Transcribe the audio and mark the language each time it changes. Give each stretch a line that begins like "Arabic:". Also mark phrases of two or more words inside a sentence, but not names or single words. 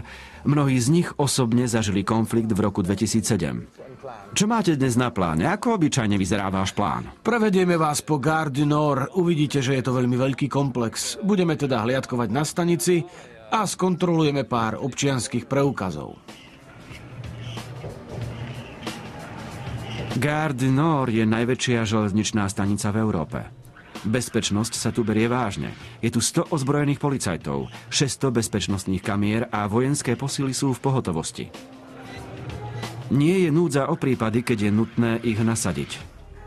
Slovak: Mnohí z nich osobne zažili konflikt v roku 2007. Čo máte dnes na pláne? Ako obyčajne vyzerá váš plán? Prevedieme vás po Gare du Nord. Uvidíte, že je to veľmi veľký komplex. Budeme teda hliadkovať na stanici a skontrolujeme pár občianskych preukazov. Gare du Nord je najväčšia železničná stanica v Európe. Bezpečnosť sa tu berie vážne. Je tu 100 ozbrojených policajtov, 600 bezpečnostných kamier a vojenské posily sú v pohotovosti. Nie je núdza o prípady, keď je nutné ich nasadiť.